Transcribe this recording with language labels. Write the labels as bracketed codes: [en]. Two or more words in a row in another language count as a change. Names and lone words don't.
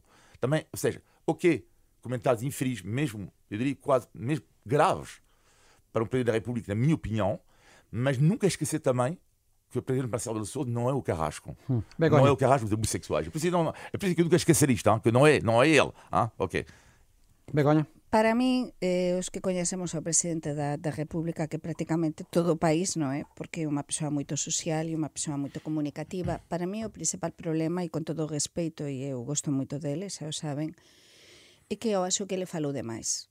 [pt] Também, ou seja, comentários infelizes, mesmo, eu diria quase, mesmo graves, para um Presidente da República, na minha opinião, mas nunca esquecer também que o Presidente Marcelo de Sousa não é o Carrasco. Não é o Carrasco dos homossexuais. É preciso que eu nunca esquecer isto, que não é ele. Ok. Begonha? [gl] Para min, os que coñecemos ao presidente da República, que prácticamente todo o país, non é? Porque é unha persoa moito social e unha persoa moito comunicativa. Para mí o principal problema, e con todo o respeito, e eu gosto moito dele, xa o saben, é que [pt] eu acho que ele falou demais.